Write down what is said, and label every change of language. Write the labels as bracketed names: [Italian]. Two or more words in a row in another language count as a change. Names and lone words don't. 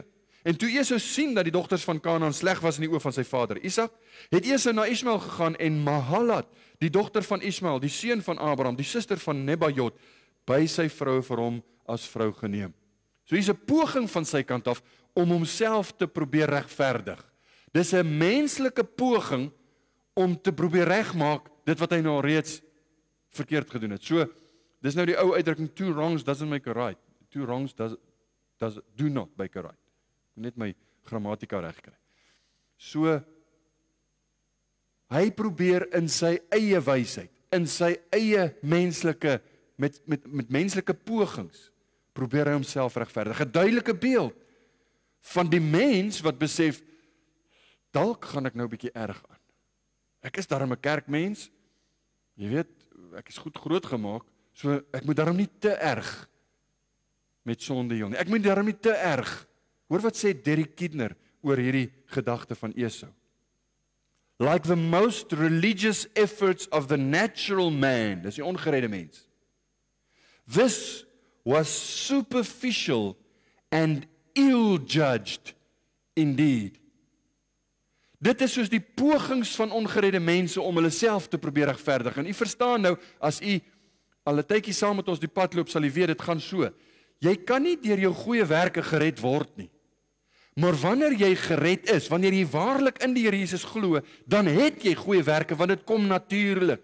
[Afrikaans] En toe Esau sien dat die dogters van Kanaan sleg was in die oë van sy vader Isak, het Esau na Ismael gegaan en Mahalat, die dogter van Ismael, die seun van Abraham, die suster van Nebajot, by sy vrou vir hom as vrou geneem. So hier's 'n poging van sy kant af om homself te probeer regverdig. Dis 'n menslike poging om te probeer regmaak dit wat hy nou reeds verkeerd gedoen het. So, dis nou die ou uitdrukking, [English] two wrongs doesn't make a right. Two wrongs do not make a right. [Afrikaans] Ek moet net my grammatika reg kry. So, hy probeer in sy eie wysheid, in sy eie menslike, met menslike pogings, probeer hy homself regverdig. 'n duidelike beeld van die mens wat besef, dalk gaan ek nou 'n bietjie erg aan. Ek is darm 'n kerkmens, jy weet, ek is goed grootgemaak, so ek moet darm nie te erg met sonde deel nie. Ek moet darm nie te erg. Hoor wat sê Derek Kidner oor hierdie gedagte van Esau. [English] Like the most religious efforts of the natural man, [Afrikaans] dis die ongeredde mens. [English] This was superficial and ill-judged indeed. [Afrikaans] Dit is soos die pogings van ongeredde mense om hulle self te probeer regverdig. En u verstaan nou, as u al 'n tydjie saam met ons die pad loop, sal u weet, dit gaan so. Jy kan nie deur jou goeie werke gered word nie. Maar wanneer jy gered is, wanneer jy waarlik in die Here Jesus glo, dan het jy goeie werke, want dit kom natuurlik.